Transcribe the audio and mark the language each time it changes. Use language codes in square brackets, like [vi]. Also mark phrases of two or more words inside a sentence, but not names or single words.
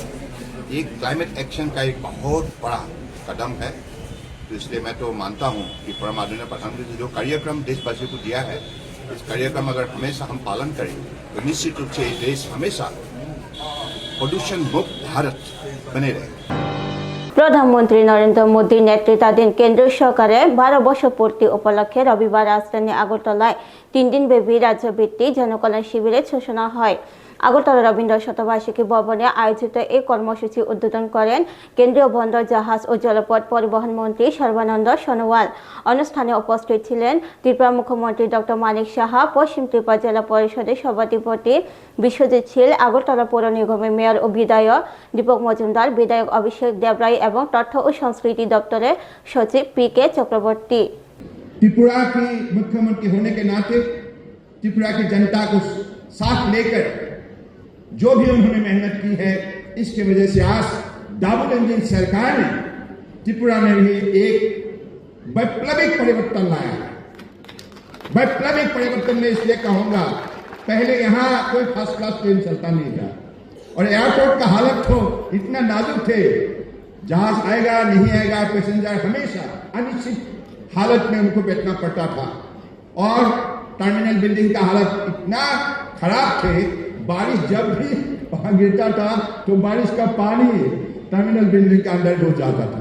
[hi] एक [en] climate action [hi] का एक बहुत बड़ा कदम है, तो इसलिए मैं तो मानता हूं कि परम आदरणीय प्रधानमंत्री ने जो कार्यक्रम देशवासियों को दिया है, इस कार्यक्रम अगर हमेशा हम पालन करें तो निश्चित रूप से ये देश हमेशा प्रदूषण मुक्त भारत बने रहे। [bn] প্রধানমন্ত্রী নরেন্দ্র মোদী নেতৃত্বাধীন কেন্দ্র সরকারের 12 বছর পূর্তি উপলক্ষে রবিবার রাজধানী আগরতলায় 3 দিন ব্যাপী রাজ্যভিত্তিক জনকল্যাণ শিবিরের সূচনা হয়। আগরতলা রবীন্দ্র শতবার্ষিকী ভবনে আয়োজিত এই কর্মসূচি উদ্বোধন করেন কেন্দ্রীয় বন্দর, জাহাজ ও জলপথ পরিবহন মন্ত্রী সর্বানন্দ সোনোয়াল। অনুষ্ঠানে উপস্থিত ছিলেন ত্রিপুরা মুখ্যমন্ত্রী ডক্টর মানিক সাহা, পশ্চিম ত্রিপুরা জেলা পরিষদের সভাধিপতি বিশ্বজিৎ শীল, আগরতলা পৌর নিগমের মেয়র ও বিধায়ক দীপক মজুমদার, বিধায়ক অভিষেক দেবরায় এবং তথ্য ও সংস্কৃতি দপ্তরের সচিব পি.কে চক্রবর্তী। [hi] त्रिपुरा की मुख्यमंत्री होने के नाते त्रिपुरा की जनता को साथ लेकर जो भी उन्होंने मेहनत की है, इसके वजह से आज [en] double engine [hi] सरकार ने त्रिपुरा में भी एक वैप्लविक परिवर्तन लाया। वैप्लविक परिवर्तन में इसलिए कहूंगा, पहले यहाँ कोई [en] first class [hi] ट्रेन चलता नहीं था और एयरपोर्ट का हालत तो इतना नाजुक थे, जहाज आएगा नहीं आएगा, पैसेंजर हमेशा अनिश्चित हालत में उनको बैठना पड़ता था और [en] terminal building [hi] का हालत इतना खराब थे, बारिश जब भी वहां गिरता था तो बारिश का पानी [en] terminal building [hi] के अंदर घुस जाता था।